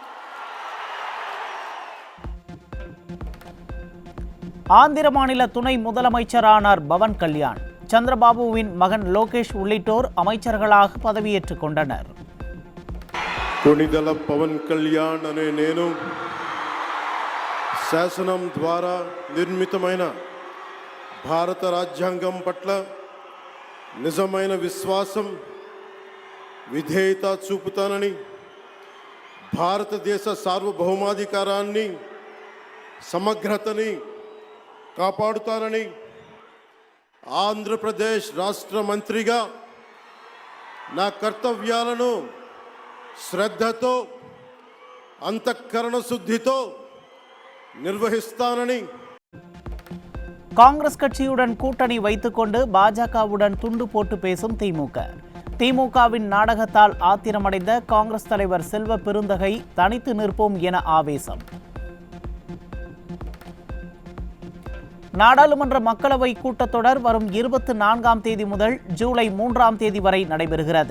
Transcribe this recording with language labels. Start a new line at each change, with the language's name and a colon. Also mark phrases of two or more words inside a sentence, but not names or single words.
Tamil: ஆந்திர மாநில துணை முதலமைச்சரானார் பவன் கல்யாண். சந்திரபாபுவின் மகன் லோகேஷ் உள்ளிட்டோர் அமைச்சர்களாக பதவியேற்றுக் கொண்டனர்.
Telugu: కొణిదెల పవన్ కళ్యాణ్ అనే నేను శాసనం ద్వారా నిర్మితమైన భారత రాజ్యాంగం పట్ల నిజమైన విశ్వాసం విధేయత చూపుతానని భారతదేశ సార్వభౌమాధికారాన్ని సమగ్రతని కాపాడుతానని ఆంధ్రప్రదేశ్ రాష్ట్ర మంత్రిగా నా కర్తవ్యాలను శ్రద్ధతో అంతఃకరణ శుద్ధితో నిర్వహిస్తానని.
Tamil: காங்கிரஸ் கட்சியுடன் கூட்டணி வைத்துக்கொண்டு பாஜகவுடன் துண்டு போட்டு பேசும் திமுக. திமுகவின் நாடகத்தால் ஆத்திரமடைந்த காங்கிரஸ் தலைவர் செல்வ பெருந்தகை தனித்து நிற்போம் என ஆவேசம். நாடாளுமன்ற மக்களவை கூட்டத்தொடர் வரும் 24ஆம் தேதி முதல் ஜூலை 3ஆம் தேதி வரை நடைபெறுகிறது.